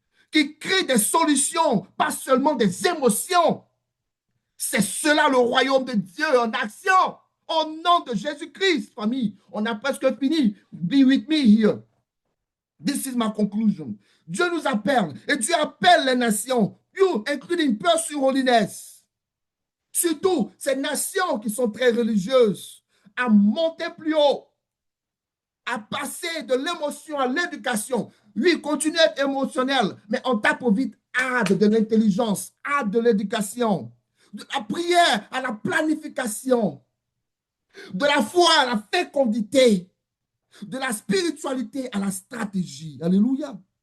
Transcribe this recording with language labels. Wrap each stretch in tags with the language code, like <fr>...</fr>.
<fr>Qui crée des solutions, pas seulement des émotions. C'est cela le royaume de Dieu en action. Au nom de Jésus-Christ, famille. On a presque fini.</fr> <en>Be with me here. This is my conclusion.</en> <fr>Dieu nous appelle et Dieu appelle les nations.</fr> <en>You, including Pursuit Holiness.</en> <fr>Surtout ces nations qui sont très religieuses, à monter plus haut, à passer de l'émotion à l'éducation. Oui, continue à être émotionnel, mais on tape au vite de l'intelligence, de l'éducation, de la prière à la planification, de la foi à la fécondité, de la spiritualité à la stratégie. Alléluia.</fr>